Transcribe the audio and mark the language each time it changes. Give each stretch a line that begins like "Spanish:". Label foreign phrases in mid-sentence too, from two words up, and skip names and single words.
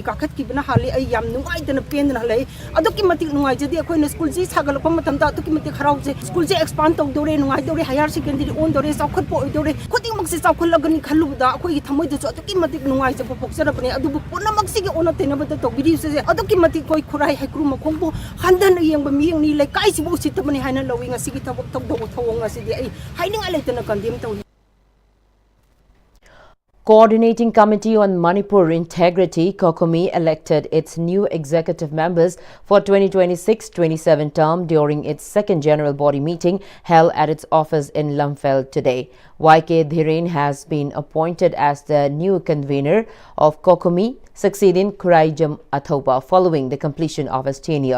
Manipuri: ꯀꯥꯈꯠꯈꯤꯕꯅ ꯍꯥꯜꯂꯤ ꯑꯩ ꯌꯥꯝ ꯅꯨꯡꯉꯥꯏꯇꯅ ꯄꯦꯟꯗꯅ ꯍꯜꯂꯛꯏ ꯑꯗꯨꯛꯀꯤ ꯃꯇꯤꯛ ꯅꯨꯡꯉꯥꯏꯖꯗꯦ ꯑꯩꯈꯣꯏꯅ ꯁ꯭ꯀꯨꯜꯁꯤ ꯁꯥꯒꯠꯂꯛꯄ ꯃꯇꯝꯗ ꯑꯗꯨꯛꯀꯤ ꯃꯇꯤꯛ ꯍꯔꯥꯎꯖꯩ ꯁ꯭ꯀꯨꯜꯁꯦ ꯑꯦꯛꯁꯄꯥꯟ ꯇꯧꯗꯧꯔꯦ ꯅꯨꯡꯉꯥꯏꯗꯧꯔꯦ ꯍꯥꯌꯔ ꯁꯦꯀꯦꯟꯗꯔꯤ ꯑꯣꯟꯗꯧꯔꯦ ꯆꯥꯎꯈꯠꯄ ꯑꯣꯏꯗꯧꯔꯦ ꯈꯨꯗꯤꯡꯃꯛꯁꯦ ꯆꯥꯎꯈꯠꯂꯒꯅꯤ ꯈꯜꯂꯨꯕꯗ ꯑꯩꯈꯣꯏꯒꯤ ꯊꯃꯣꯏꯗꯁꯨ ꯑꯗꯨꯛꯀꯤ ꯃꯇꯤꯛ ꯅꯨꯡꯉꯥꯏꯖꯕ ꯄꯣꯛꯆꯔꯕꯅꯦ ꯑꯗꯨꯕꯨ ꯄꯨꯝꯅꯃꯛꯁꯤꯒꯤ ꯑꯣꯟꯅ ꯇꯩꯅꯕꯗ ꯇꯧꯕꯤꯔꯤꯕꯁꯦ ꯑꯗꯨꯛꯀꯤ ꯃꯇꯤꯛ ꯑꯩꯈꯣꯏ ꯈꯨꯔꯥꯏ ꯍꯩꯀ꯭ꯔꯨ ꯃꯈꯣꯡꯕꯨ ꯍꯟꯊꯅ ꯌꯦꯡꯕ ꯃꯤꯠꯌꯦꯡꯅꯤ ꯂꯩꯀꯥꯏꯁꯤꯕꯨ ꯎꯁꯤꯠꯇꯕꯅꯤ ꯍꯥꯏꯅ ꯂꯧꯏ ꯉꯁꯤꯒꯤ ꯊꯕꯛ ꯇꯧꯗꯧꯕ ꯊꯧꯑꯣꯡ ꯑꯁꯤꯗꯤ ꯑꯩ ꯍꯥꯏꯅꯤꯡꯉꯥꯏ ꯂꯩꯇꯅ ꯀꯟꯗꯦꯝ ꯇꯧꯏ
English: Coordinating Committee on Manipur Integrity, COCOMI, elected its new executive members for 2026-27 term during its second general body meeting held at its office in Lumfeld today. YK Dhiren has been appointed as the new convener of COCOMI, succeeding Kuraijam Athoba following the completion of his tenure.